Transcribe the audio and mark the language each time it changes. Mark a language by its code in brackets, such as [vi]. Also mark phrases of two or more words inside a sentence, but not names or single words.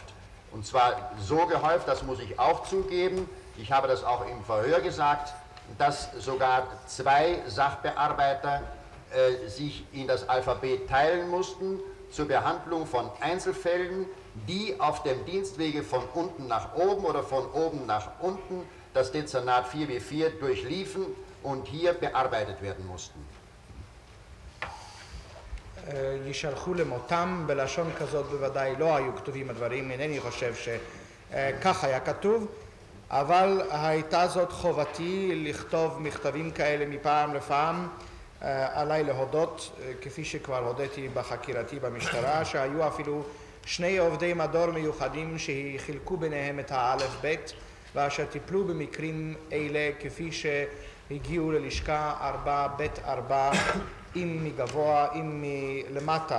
[de] Und zwar so gehäuft, das muss ich auch zugeben, ich habe das auch im Verhör gesagt, dass sogar 2 Sachbearbeiter sich in das Alphabet teilen mussten zur Behandlung von Einzelfällen, die auf dem Dienstwege von unten nach oben oder von oben nach unten das Dezernat 4W4 durchliefen und hier bearbeitet werden mussten. [he] יישלחו למותם, בלשון כזאת בוודאי לא היו כתובים הדברים, אינני חושב שכך היה כתוב, אבל הייתה זאת חובתי לכתוב מכתבים כאלה מפעם לפעם, עליי להודות, כפי שכבר הודיתי בחקירתי במשטרה, שהיו אפילו 2 עובדי מדור מיוחדים שחילקו ביניהם את האלף בית, ואשר טיפלו במקרים אלה כפי שהגיעו ללשכה 4ב4, אם מגבוה, אם מלמטה.